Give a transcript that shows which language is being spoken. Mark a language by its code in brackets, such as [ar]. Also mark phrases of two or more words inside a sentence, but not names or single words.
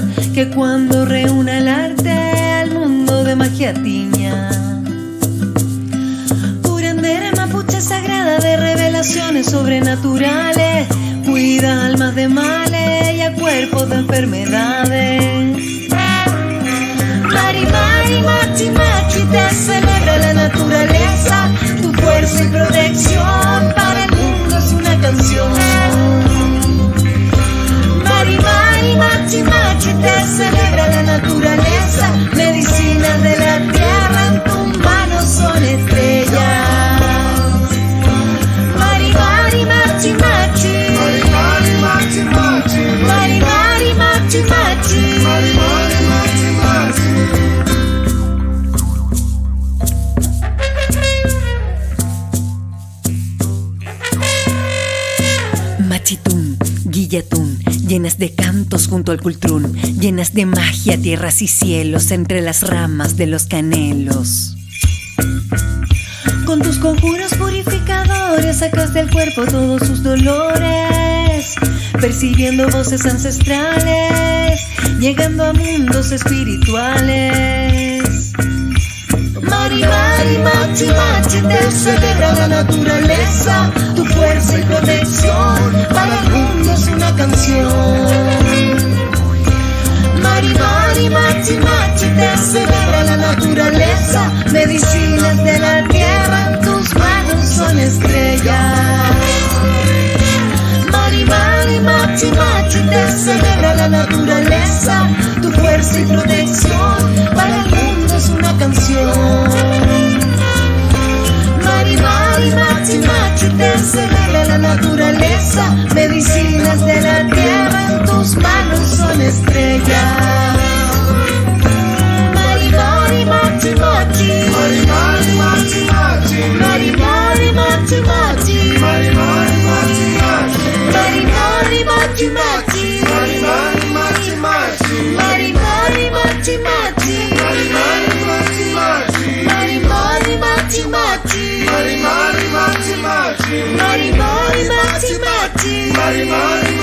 [es] que cuando reúna el arte al mundo de magia tiña. Curandera mapuche sagrada de revelaciones sobrenaturales, cuida almas de males y a cuerpos de enfermedades. [arn] Mari, mari, machi, machi, [es] te celebra la naturaleza, tu fuerza y protección para el mundo es una canción. [arn] Mari, mari, machi, machi, [es] te celebra la naturaleza, medicinas de la tierra en tus manos son estrellas. [arn] Mari, mari, machi, machi, mari, mari, machi, machi, mari, mari, machi, machi, mari, mari, machi, machi. Machitún, Guillatún, [es] llenas de cantos junto al cultrún, llenas de magia tierras y cielos entre las ramas de los canelos. Con tus conjuros purificadores sacas del cuerpo todos sus dolores, percibiendo voces ancestrales, llegando a mundos espirituales. [arn] Mari, mari, machi, machi, [es] te celebra la naturaleza, tu fuerza y protección para el mundo es una canción. [arn] Mari, mari, machi, machi, [es] te celebra la naturaleza, medicinas de la tierra en tus manos son estrellas. [arn] Mari, mari, machi, machi, [es] te celebra la naturaleza, tu fuerza y protección para el mundo es una canción. [arn] Mari, mari, machi, machi, [es] te celebra la naturaleza, medicinas de la tierra en tus manos son estrellas. [arn] Mari, mari, machi, machi, mari, mari, machi, machi, mari, mari, machi, machi, mari, mari, machi, machi, mari, mari, machi, machi, mari, mari, machi, machi, mari, mari, machi, machi, mari, mari, machi, machi, mari, mari, machi, machi, mari, mari, machi, machi, mari, mari, machi, machi, mari, mari.